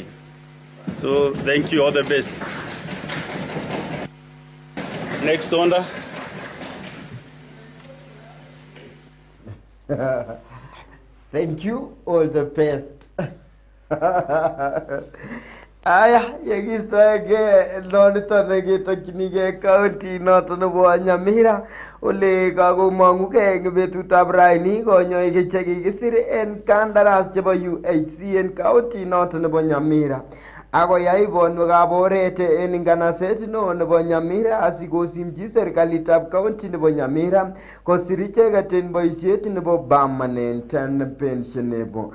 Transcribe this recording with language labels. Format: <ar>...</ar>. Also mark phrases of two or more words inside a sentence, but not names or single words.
<en>So thank you, all the best. Next order. Thank you, all the best.</en> <kln>Aya, yekistoege noniton nekitokyinige county noton nebo Nyamira ole kakomong'ugei eng betutab raini konyoik chekikisir en kandaras chebo UHC en county noton nebo Nyamira. Akoyai bonwekab oret en nganaset neo nebo Nyamira asikosimchi serikalitab county nebo Nyamira kosir icheket en boisiet nebo</kln> <en>permanent and pensionable.</en>